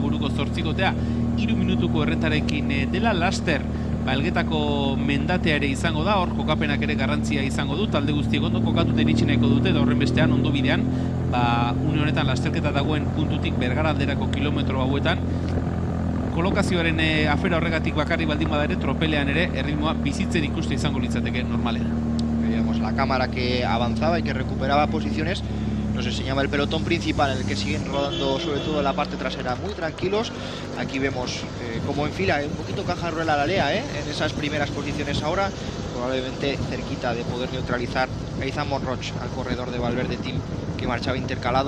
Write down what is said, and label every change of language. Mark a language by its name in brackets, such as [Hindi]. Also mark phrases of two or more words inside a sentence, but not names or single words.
[Basque] buruko zortzikotea, 3 minutuko erretarekin dela, laster, Elgetako mendatea ere izango da, hor kokapenak ere garrantzia izango du, talde guztiek ondo kokatute iritsi nahiko dute, da horren bestean ondo bidean, une honetan lasterketa dagoen puntutik Bergara alderako kilometro hauetan, kolokazioaren afera horregatik bakarri baldin bada ere, tropelean ere erritmoa bizitzen ikuste izango litzateke normalean. [Spanish] Veíamos la cámara que avanzaba y que recuperaba posiciones. Nos enseñaba el pelotón principal, en el que siguen rodando sobre todo en la parte trasera muy tranquilos. Aquí vemos como enfila un poquito Caja Rural a la Lea, en esas primeras posiciones ahora, probablemente cerquita de poder neutralizar a Izan Monroch, al corredor de Valverde Team, que marchaba intercalado.